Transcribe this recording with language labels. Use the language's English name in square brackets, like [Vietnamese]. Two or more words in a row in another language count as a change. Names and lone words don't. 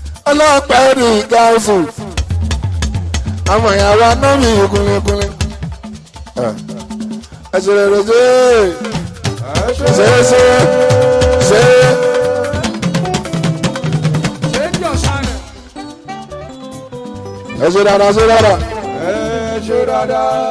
[Yoruba] Ọlọ́pàá ní Gáúsù. Àwọn ìyàwó aná mi kúnlẹ̀kúnlẹ̀. Ẹ ṣe rere ṣe. Ṣe, ṣe, ṣe. [English] Change your channel. [Yoruba] Ẹ ṣe dáadáa, ṣe dáadáa. Ẹ ṣe dáadáa.